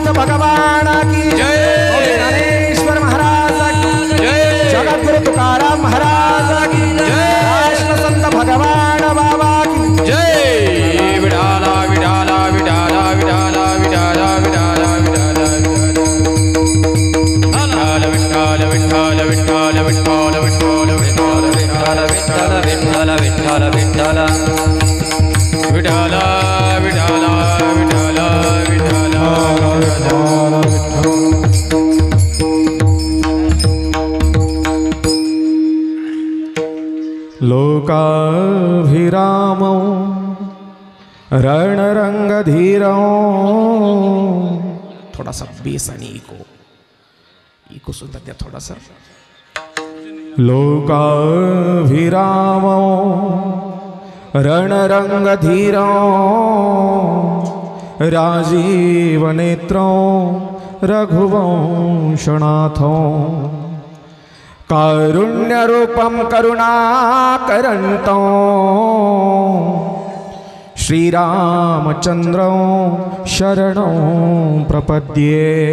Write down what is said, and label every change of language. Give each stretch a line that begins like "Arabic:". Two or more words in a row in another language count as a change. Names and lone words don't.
Marathi: भगवान की जय ज्ञानेश्वर महाराज की जय जगद्गुरु तुकाराम महाराज की जय राष्ट्र संत भगवान बाबा की जय विठाला विठाला विठाला विठाला विठाला विठाला विठाला विठाल विठाल विठाल विठाल विठाल विठाल विठाल विठाल विठाल विठाल विठाल विठाल विठाल विठाल
Sanskrit: लोकाभिरामो रणरंगधीरो
Marathi: थोड़ा सा बेस आणि इको सुद्धा द्या थोडासा
Sanskrit: लोकाभिरामो रणरंगधीरो राजीवनेत्रो रघुवंशनाथो कारुण्यरूपं करुणाकरन्तो श्रीरामचन्द्रो शरणं प्रपद्ये